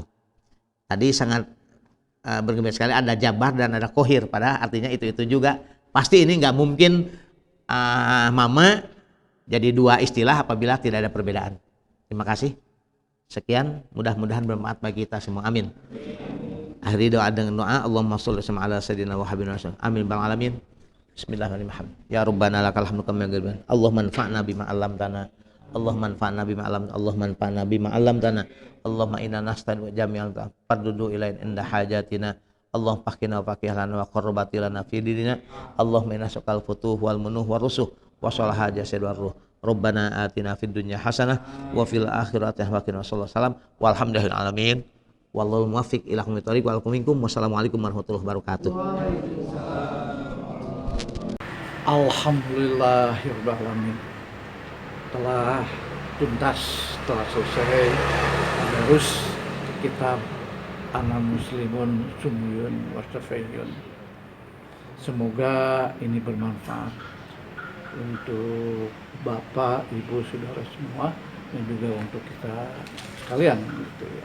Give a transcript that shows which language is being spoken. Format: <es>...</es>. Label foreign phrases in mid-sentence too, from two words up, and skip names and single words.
<id>Tadi sangat bergembira sekali ada jabar dan ada kohir, padahal artinya itu juga. Pasti ini nggak mungkin mama jadi dua istilah apabila tidak ada perbedaan. Terima kasih. Sekian, mudah-mudahan bermanfaat bagi kita semua. Amin. Akhiri doa dengan doa,</id> <ar>اللهم صل على سيدنا وحبيبنا رسول. آمين بالعالمين. بسم الله الرحمن الرحيم. يا ربنا لك الحمد كما ينبغي. اللهم انفعنا بما علمتنا. اللهم انفعنا بما علمتنا. اللهم انفعنا بما علمتنا. اللهم إنا نستعين جميعاً فاردد إلينا عند حاجتنا. اللهم فقهنا وفقه لنا وقربة لنا في ديننا. اللهم إنا نسألك الفتوح والمنوح والرسوخ وصلاح الجسد والروح. ربنا آتنا في الدنيا حسنة وفي الآخرة حسنة وقنا عذاب النار. والحمد لله العالمين. والله الموفق إلى أقوم الطريق ولكم منكم. والسلام عليكم ورحمة الله وبركاته. الحمد لله رب العالمين.</ar> <id>Telah tuntas, telah selesai tadarus kitab Ana Muslimun Sumyun Wastafiyun. Semoga ini bermanfaat untuk Bapak, Ibu, Saudara semua, dan juga untuk kita sekalian gitu ya.</id>